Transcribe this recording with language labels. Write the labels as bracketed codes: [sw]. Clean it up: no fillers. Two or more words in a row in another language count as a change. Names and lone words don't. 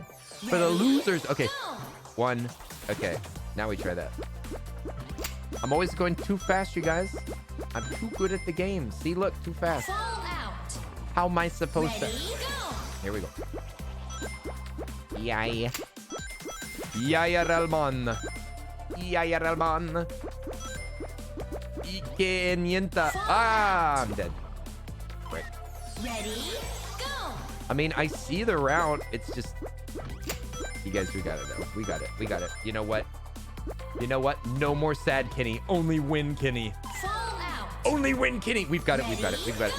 [en] For the losers. Okay. 1. Okay. Now we try that. I'm always going too fast, you guys. I'm too good at the game. See, look, too fast. How am I supposed to? Here we go. Yay. Yaya Relmon. Yaya Relmon. Ike nienta. Ah, I'm dead. Right. Ready? Go. I mean, I see the route. It's just... You guys, we got it, though. We got it. We got it. You know what? You know what? No more sad Kenny. Only win Kenny. Fallout. Only win Kenny. We've got it. We've got it. We've got it.